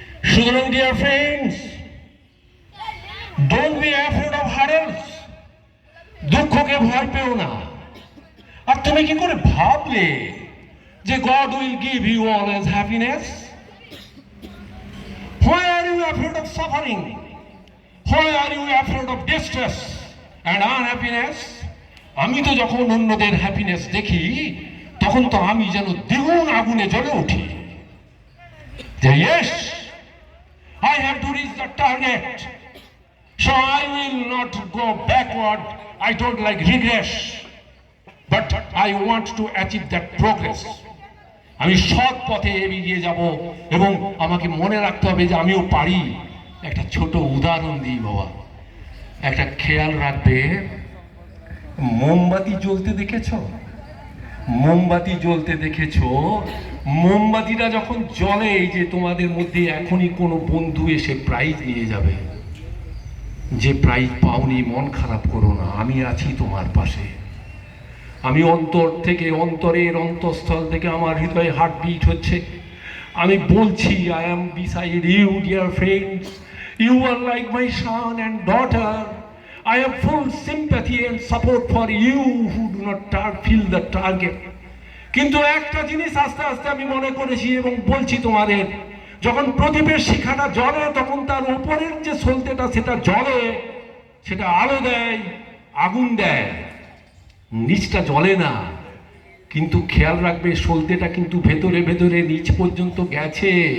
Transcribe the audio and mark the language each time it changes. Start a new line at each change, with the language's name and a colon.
English: সুতরাং dear friends, don't be afraid of hurdles.
Bangla: দুঃখকে ভয় পেও না। আর তুমি কি করে ভাবলে যে
English: God will give you always happiness? Why are you afraid of suffering? Why are you afraid of distress and unhappiness?
Bangla: আমি তো যখন অন্যদের হ্যাপিনেস দেখি তখন তো আমি যেন দ্বিগুণ আগুনে জ্বলে উঠি।
English: যে yes, I have to reach the target, so I will not go backward. I don't like regress, but I want to achieve that progress.
Bangla: আমি সৎ পথে এগিয়ে যাব এবং আমাকে মনে রাখতে হবে যে আমিও পারি। একটা ছোট উদাহরণ দিই বাবা, একটা খেয়াল রাখবে, মোমবাতি জ্বলতে দেখেছ? মোমবাতি জ্বলতে দেখেছ? মোমবাতিটা যখন জ্বলে, এই যে তোমাদের মধ্যে এখনই কোনো বন্ধু এসে প্রাইজ নিয়ে যাবে, যে প্রাইজ পাওনি মন খারাপ করো না, আমি আছি তোমার পাশে। আমি অন্তর থেকে, অন্তরের অন্তঃস্থল থেকে আমার হৃদয়ে হার্টবিট হচ্ছে, আমি বলছি,
English: I am beside you dear friends, you are like my son and daughter. I have full sympathy and support for you who do not feel the target.
Bangla: কিন্তু একটা জিনিস আস্তে আস্তে আমি মনে করেছি এবং বলছি তোমাদের, যখন প্রদীপের শিখাটা জ্বলে তখন তার উপরের যে সলতেটা সেটা জ্বলে, সেটা আলো দেয়, আগুন দেয়, নিচটা জ্বলে না। কিন্তু খেয়াল রাখবে, সলতেটা কিন্তু ভেতরে ভেতরে নিচ পর্যন্ত গেছে।